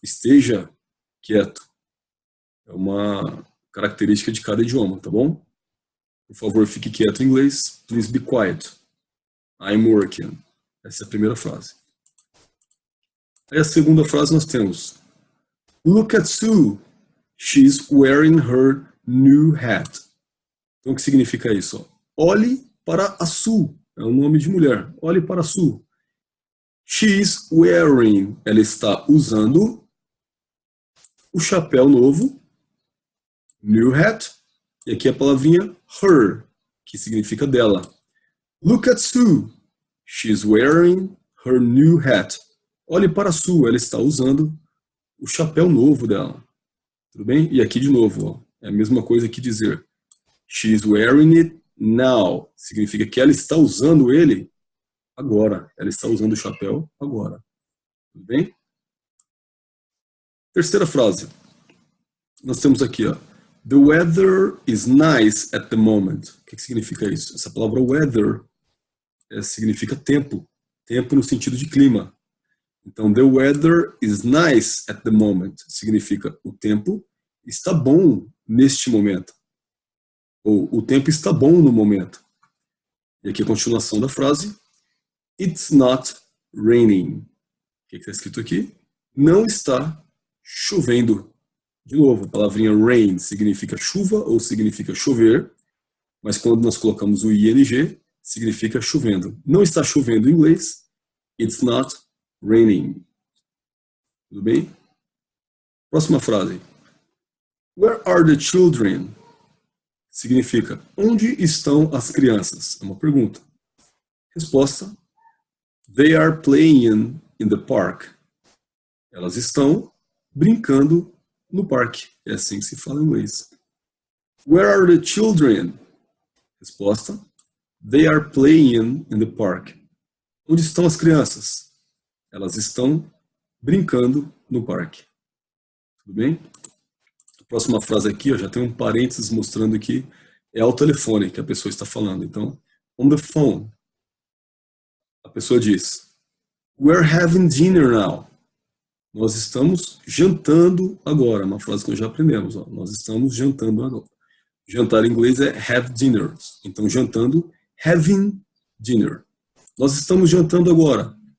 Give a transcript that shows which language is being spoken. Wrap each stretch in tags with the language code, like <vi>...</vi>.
<pt>Esteja quieto. É uma característica de cada idioma, tá bom? Por favor, fique quieto em inglês.</pt> <en>Please be quiet. I'm working.</en> <pt>Essa é a primeira frase. Aí a segunda frase nós temos</pt> <en>Look at Sue. She's wearing her new hat.</en> <pt>Então o que significa isso? Olhe para a Sue. É um nome de mulher. Olhe para a Sue.</pt> <en>She's wearing.</en> <pt>Ela está usando o chapéu novo.</pt> <en>New hat.</en> <pt>E aqui a palavrinha her, que significa dela.</pt> <en>Look at Sue. She's wearing her new hat.</en> <pt>Olhe para a Sue. Ela está usando o chapéu novo dela. Tudo bem? E aqui de novo, ó, é a mesma coisa que dizer</pt> <en>she's wearing it now.</en> <pt>Significa que ela está usando ele agora. Ela está usando o chapéu agora. Tudo bem? Terceira frase. Nós temos aqui, ó.</pt> <en>The weather is nice at the moment.</en> <pt>O que significa isso? Essa palavra weather significa tempo. Tempo no sentido de clima. Então,</pt> <en>the weather is nice at the moment.</en> <pt>Significa o tempo está bom neste momento. Ou o tempo está bom no momento. E aqui a continuação da frase.</pt> <en>It's not raining.</en> <pt>O que está escrito aqui? Não está chovendo. De novo, a palavrinha rain significa chuva ou significa chover, mas quando nós colocamos o ing, significa chovendo. Não está chovendo em inglês,</pt> <en>it's not raining.</en> <pt>Tudo bem? Próxima frase.</pt> <en>Where are the children?</en> <pt>Significa, onde estão as crianças? É uma pergunta. Resposta.</pt> <en>They are playing in the park.</en> <pt>Elas estão brincando no parque. É assim que se fala em inglês.</pt> <en>Where are the children?</en> <pt>Resposta.</pt> <en>They are playing in the park.</en> <pt>Onde estão as crianças? Elas estão brincando no parque. Tudo bem? A próxima frase aqui, ó, já tem um parênteses mostrando aqui, é ao telefone que a pessoa está falando. Então,</pt> <en>on the phone.</en> <pt>A pessoa diz,</pt> <en>we're having dinner now.</en> <pt>Nós estamos jantando agora. Uma frase que nós já aprendemos. Ó. Nós estamos jantando agora. Jantar em inglês é</pt> <en>have dinner.</en> <pt>Então, jantando,</pt> <en>having dinner.</en> <pt>Nós estamos jantando agora.</pt>